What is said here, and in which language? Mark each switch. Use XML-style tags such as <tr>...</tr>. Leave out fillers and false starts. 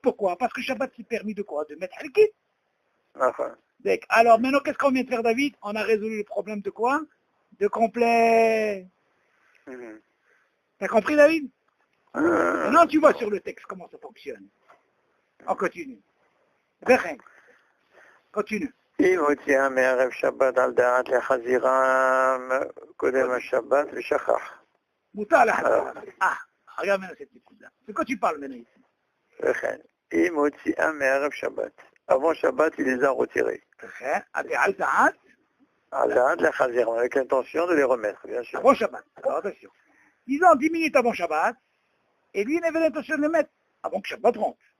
<fr>Pourquoi? Parce que Shabbat s'est permis de quoi? De mettre helkit. Enfin. Alors maintenant, qu'est-ce qu'on vient de faire, David? On a résolu le problème de quoi? De complet. T'as compris, David? Maintenant, tu vois sur le texte comment ça fonctionne. On continue. Continue.</fr> <he>אם הוציאה מערב שבת על דעת לחזירם קודם השבת ושכח. מותר לחזירם.</he> <fr>regarde maintenant cette écoute-là. De quoi tu parles maintenant ici?</fr> <he>וכן, אם הוציאה מערב שבת.</he> <fr>Avant Shabbat, il les a retirés.</fr> <he>על דעת? על דעת לחזירם,</he> <fr>avec l'intention de les remettre, bien sûr. Avant Shabbat. Alors attention. Disons 10 minutes avant Shabbat, et lui, il avait l'intention de les mettre avant que Shabbat rentre.</fr>